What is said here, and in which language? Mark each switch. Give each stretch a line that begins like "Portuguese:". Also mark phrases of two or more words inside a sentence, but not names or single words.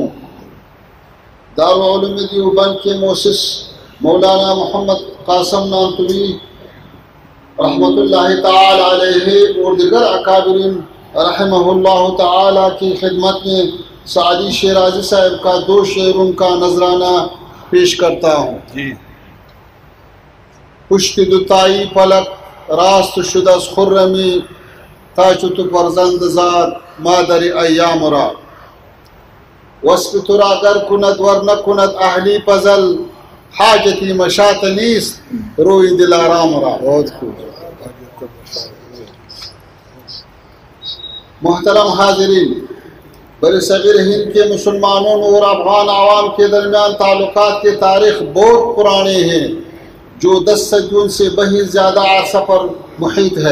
Urdu: دارالعلوم دیوبند کے مؤسس مولانا محمد قاسم نانتوی رحمۃ اللہ تعالی علیہ اور دیگر اکابرین رحمہ اللہ تعالی کی خدمت میں سعدی شیرازی صاحب کا 2 شعروں کا نذرانہ پیش کرتا ہوں۔
Persian: پشت دوتائی پلک راست شد از خرمی تا چو تو فرزند زاد مادر ایام را وصف تو را گر کند ور نکند اهلی پزل حاجتی مشاط نیست روی دلارام را۔
Urdu: بہت خوب۔ محترم حاضرین، برصغیر ہند کے مسلمانوں اور افغان عوام کے درمیان تعلقات کی تاریخ بہت پرانے ہیں، جو 10 صدیوں سے بہت زیادہ عرصہ پر محیط ہے۔